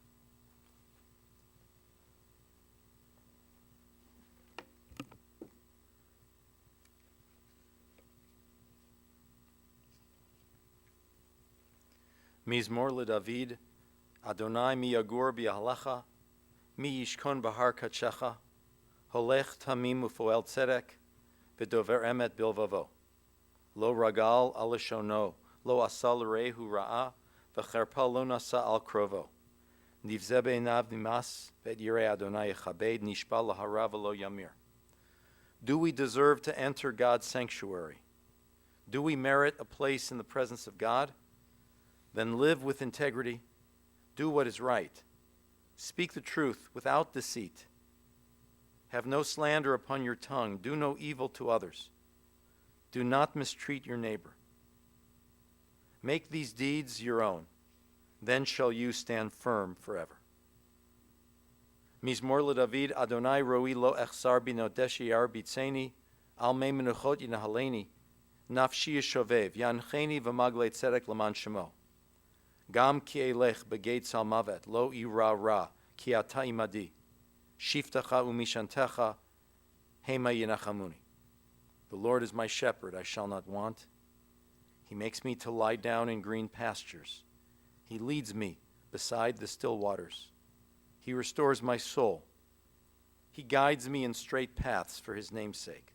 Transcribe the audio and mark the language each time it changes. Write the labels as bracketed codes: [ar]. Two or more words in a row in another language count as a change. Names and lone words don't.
[he] מזמור לדוד, אדוני מי יגור ביעלך, מי ישכון בהר קדשך, הולך תמים ופועל צדק, ודובר אמת בלבבו. לא רגל על לשונו, לא עשה לרעהו רעה, וחרפה לא נשא על קרובו. נבזה בעיניו נמאס, ואת ירא אדוני יכבד, נשבע להרע ולא ימיר. [en] Do we deserve to enter God's sanctuary? Do we merit a place in the presence of God? Then live with integrity, do what is right, speak the truth without deceit, have no slander upon your tongue, do no evil to others, do not mistreat your neighbor. Make these deeds your own, then shall you stand firm forever. [he] מזמור לדוד, אדוני רועי לא אחסר בנאות דשא ירביצני, על מי מנוחות ינהלני, נפשי ישובב, ינחני במעגלי צדק למען שמו. גם כי אלך בגיא צלמוות, לא אירא רע, כי אתה עמדי, שבטך ומשענתך, המה ינחמוני. [en] The Lord is my shepherd, I shall not want. He makes me to lie down in green pastures. He leads me beside the still waters. He restores my soul. He guides me in straight paths for his name's sake.